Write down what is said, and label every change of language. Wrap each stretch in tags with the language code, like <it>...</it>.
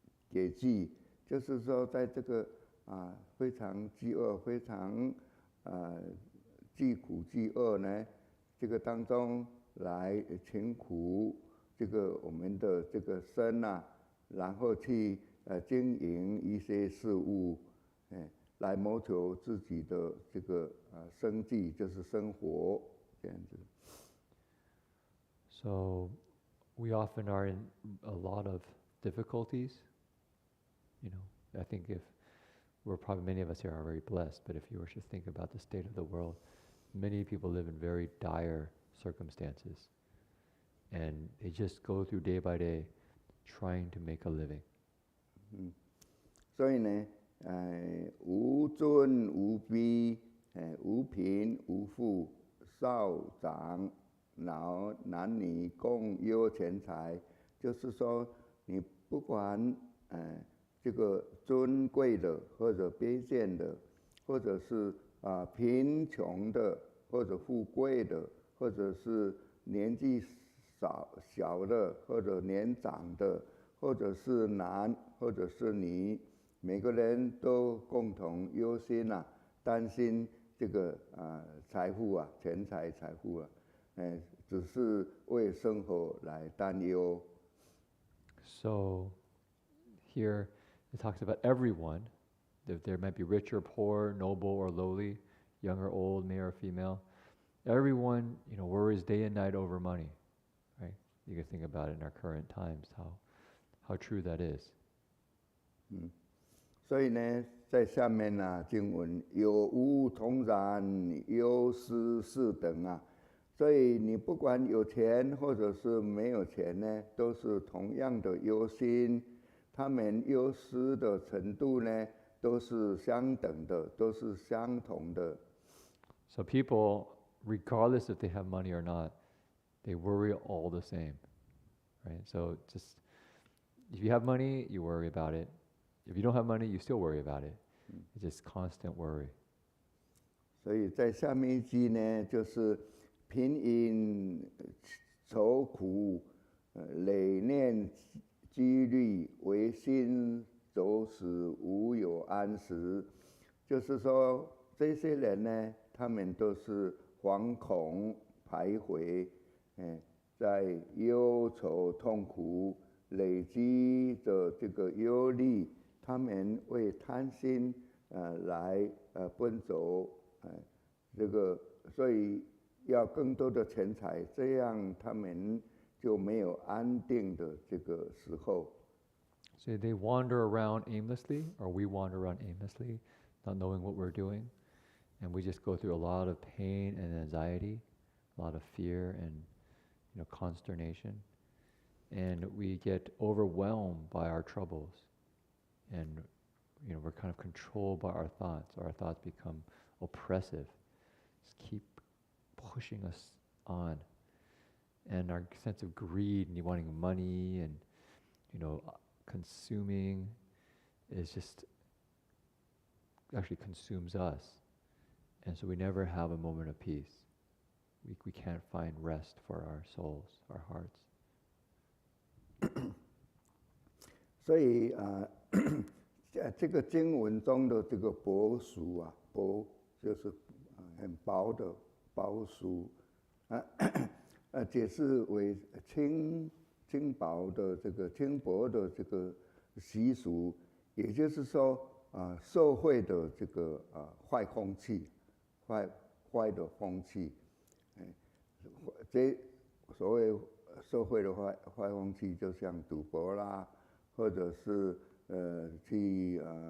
<zh>给济，就是说在这个非常饥饿、非常饥苦饥饿呢，这个当中来勤苦这个我们的这个身啊，然后去经营一些事物，来谋求自己的这个生计，就是生活这样子。</zh> <en>So we often are in a lot of difficulties. You know, I think if many of us here are very blessed, but if you were to think about the state of the world, many people live in very dire circumstances. And they just go through day by day trying to make a living.</en> <zh>所以呢，无尊无卑，无贫无富，少长老男女共有钱财，就是说，你不管这个尊贵的或者卑贱的，或者是贫穷的或者富贵的，或者是年纪小的或者年长的，或者是男或者是女，每个人都共同忧心担心这个财富啊，钱财财富啊，只是为生活来担忧。</zh> <en>So here it talks about everyone. There might be rich or poor, noble or lowly, young or old, male or female. everyone, worries day and night over money, right? You can think about it in our current times, how true that is.</en> <zh>所以呢，在下面呢，经文有无同然，有失是等啊。所以你不管有钱或者是没有钱呢，都是同样的忧心，他们忧失的程度呢，都是相等的，都是相同的。</zh> <en>So people, regardless if they have money or not, they worry all the same, right? So just, if you have money, you worry about it. If you don't have money, you still worry about it. It's just constant worry.</en> <zh>所以在下面一句呢，就是贫因愁苦，累念积虑，唯心走死，无有安时。就是说，这些人呢，他们都是惶恐徘徊，在忧愁痛苦累积的这个忧虑，他们为贪心来奔走，这个所以要更多的钱财，这样他们就没有安定的这个时候。</zh> <en>So they wander around aimlessly, or we wander around aimlessly, not knowing what we're doing, and we just go through a lot of pain and anxiety, a lot of fear and consternation, and we get overwhelmed by our troubles, and we're kind of controlled by our thoughts. Our thoughts become oppressive, just keep pushing us on, and our sense of greed and wanting money and consuming is just actually consumes us, and so we never have a moment of peace. We can't find rest for our souls, our hearts.</en> <zh>所以这个经文中的这个薄俗啊，薄就是很薄的薄俗解释为轻薄的这个轻薄的这个习俗，也就是说社会的这个坏风气，坏的风气，这所谓社会的坏风气，就像赌博啦，或者是去</zh>